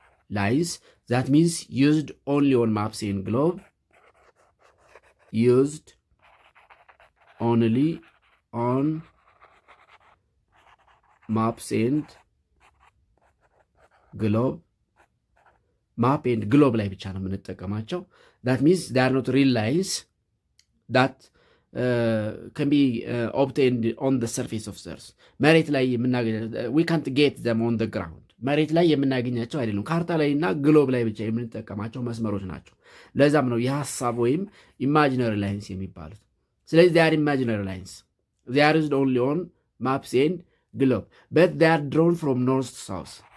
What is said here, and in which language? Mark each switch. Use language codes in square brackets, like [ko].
[en] lines that means used only on maps and globe, used only on maps and globe, [am] ማፕ ኤንድ ግሎብ ላይ ብቻ ነው የምንጠቀማቸው። [en] that means they are not real lines that can be obtained on the surface of the earth. [am] መሬት ላይ [en] we can't get them on the ground. [am] መሬት ላይ የምናገኛቸው አይደሉም። ካርታ ላይ እና ግሎብ ላይ ብቻ የምንጠቀማቸው መስመሮች ናቸው። ለዛም ነው የሀሳብ ወይም imaginary lines የሚባሉት። ስለዚህ [en] they are imaginary lines. They are used only on maps and globe, but they are drawn from north to south.